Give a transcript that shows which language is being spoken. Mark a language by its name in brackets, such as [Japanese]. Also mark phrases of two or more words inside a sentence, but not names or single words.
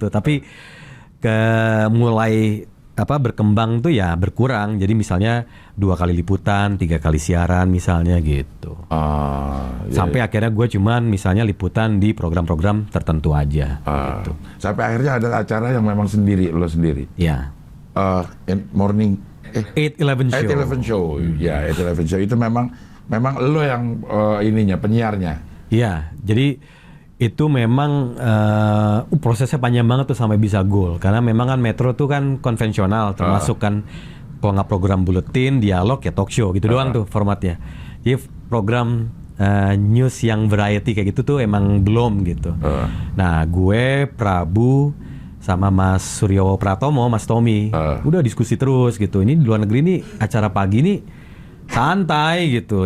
[Indonesian] Tapi mulai berkembang tuh ya berkurang. Jadi misalnya 2 kali liputan, 3 kali siaran misalnya gitu. Sampai akhirnya gue cuman misalnya liputan di program-program tertentu aja. Gitu. Sampai akhirnya ada acara yang memang lo sendiri. Ya. Morning 8-11 show. 8-11 show. Ya, 8-11 show itu memang lo yang penyiarnya. Iya, jadi itu memang prosesnya panjang banget tuh sampai bisa goal. Karena memang kan Metro tuh kan konvensional, termasuk kan kalau nggak program buletin, dialog ya [English] talk show [Indonesian] gitu doang tuh formatnya. Jadi program news yang variety kayak gitu tuh emang belum gitu. Nah gue, Prabu, sama Mas Suryo Pratomo, Mas Tommy, udah diskusi terus gitu. Ini di luar negeri nih acara pagi nih santai gitu.